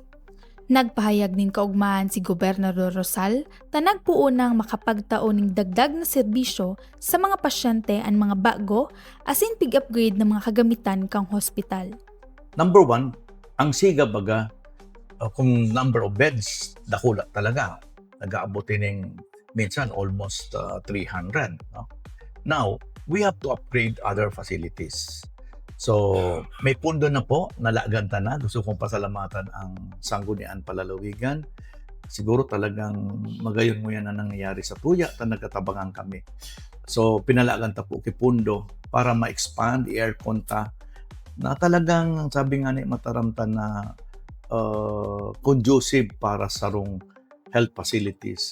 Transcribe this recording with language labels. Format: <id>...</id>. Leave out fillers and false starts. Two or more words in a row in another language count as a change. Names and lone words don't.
<bik>Nagpahayag nin kaugmahan si Gobernador Rosal na nagpuon ng makapagtaon ng dagdag na serbisyo sa mga pasyente ang mga bago asin pig-upgrade ng mga kagamitan kang hospital.</bik> <en>Number one,</en> <bik>ang Siga baga kung</bik> <en>number of beds</en> <bik>dakula talaga nag-aabot ning minsan almost 300. No?</bik> <en>Now, we have to upgrade other facilities.</en> <bik>So, may pundo na po, nalaganta na.</bik> <tl>Gusto kong pasalamatan ang Sangguniang Palalawigan.</tl> <bik>Siguro talagang magayon mo yan na nangyayari sa tuya at nagkatabangan kami. So, pinalaganta po kay pundo para ma-expand, i-aircon ta na talagang, sabi nga ni mataramtan na conducive para sa rong</bik> <en>health facilities.</en>